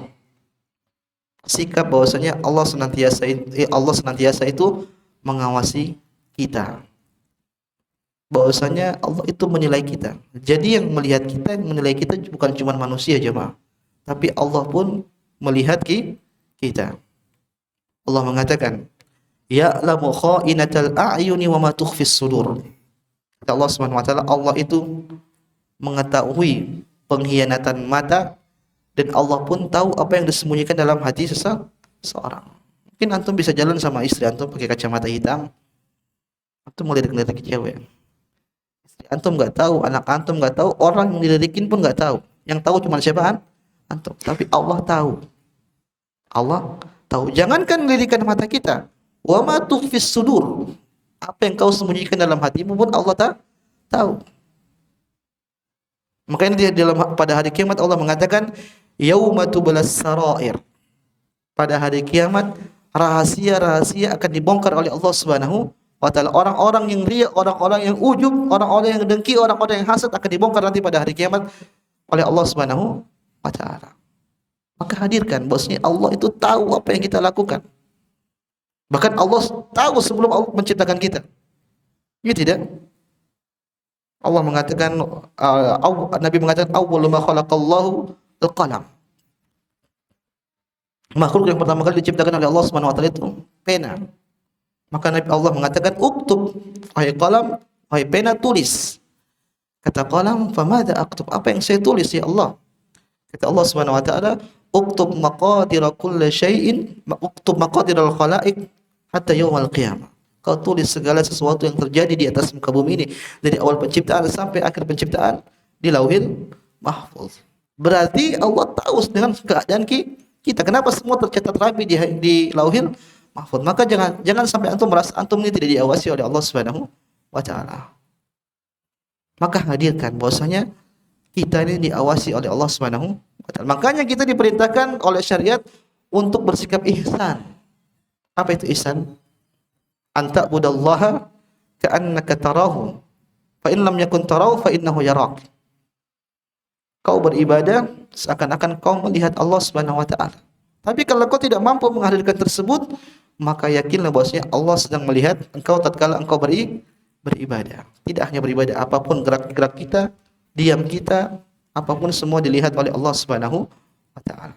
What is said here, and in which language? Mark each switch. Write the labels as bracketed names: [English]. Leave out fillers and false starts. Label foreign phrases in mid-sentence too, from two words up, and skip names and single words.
[Indonesian] Sikap bahwasanya Allah senantiasa itu mengawasi kita. Bahwasanya Allah itu menilai kita. Jadi yang melihat kita, yang menilai kita bukan cuma manusia jemaah, tapi Allah pun melihat kita. Allah mengatakan, [Arabic] يعلم خائنة الأعين وما تخفي الصدور. [Indonesian] Kata Allah [Arabic] سبحانه وتعالى, [Indonesian] Allah itu mengetahui pengkhianatan mata, dan Allah pun tahu apa yang disembunyikan dalam hati seseorang. Mungkin antum bisa jalan sama istri antum pakai kacamata hitam, antum ngelirik-ngelirik cewek. Istri antum enggak tahu, anak antum enggak tahu, orang yang dilirikin pun enggak tahu. Yang tahu cuma siapa? Antum. Tapi Allah tahu. Allah tahu. Jangankan lirikan mata kita, [Arabic] وما تخفي الصدور. [Indonesian] Apa yang kau sembunyikan dalam hatimu pun Allah tahu. Makanya pada hari kiamat Allah mengatakan, [Arabic] يوم تبلى السرائر. [Indonesian] Pada hari kiamat rahasia-rahasia akan dibongkar oleh Allah [Arabic] سبحانه وتعالى. [Indonesian] Orang-orang yang riya, orang-orang yang ujub, orang-orang yang dengki, orang-orang yang hasad akan dibongkar nanti pada hari kiamat oleh Allah [Arabic] سبحانه وتعالى. [Indonesian] Maka hadirkan bahwasanya Allah itu tahu apa yang kita lakukan. Bahkan Allah tahu sebelum Allah menciptakan kita. Ya tidak? Allah mengatakan, Nabi mengatakan, [Arabic] أول ما خلق الله القلم. [Indonesian] Makhluk yang pertama kali diciptakan oleh Allah [Arabic] سبحانه وتعالى [Indonesian] itu pena. Maka Nabi Allah mengatakan, uktub, wahai qalam, wahai pena, tulis. Kata qalam, [Arabic] فماذا أكتب, [Indonesian] apa yang saya tulis [Arabic] يا الله? Kata Allah سبحانه وتعالى اكتب مقادير كل شيء اكتب مقادير الخلائق حتى يوم القيامة. [Indonesian] Kau tulis segala sesuatu yang terjadi di atas muka bumi ini, dari awal penciptaan sampai akhir penciptaan, di Lauhil Mahfuz. Berarti Allah tahu dengan keadaan kita. Kenapa semua tercatat rapi di Lauhil Mahfuz? Maka jangan sampai antum merasa antum ini tidak diawasi oleh Allah [Arabic] سبحانه وتعالى. [Indonesian] Maka hadirkan bahwasanya kita ini diawasi oleh Allah [Arabic] سبحانه وتعالى. [Indonesian] Makanya kita diperintahkan oleh syariat untuk bersikap ihsan. Apa itu ihsan? [Arabic] أن تعبد الله كأنك تراه فإن لم تكن تراه فإنه يراك. [Indonesian] Kau beribadah seakan-akan kau melihat Allah [Arabic] سبحانه وتعالى. [Indonesian] Tapi kalau kau tidak mampu menghadirkan tersebut, maka yakinlah bahwasanya Allah sedang melihat engkau tatkala engkau beribadah. Tidak hanya beribadah, apapun gerak-gerak kita, diam kita, apapun semua dilihat oleh Allah [Arabic] سبحانه وتعالى.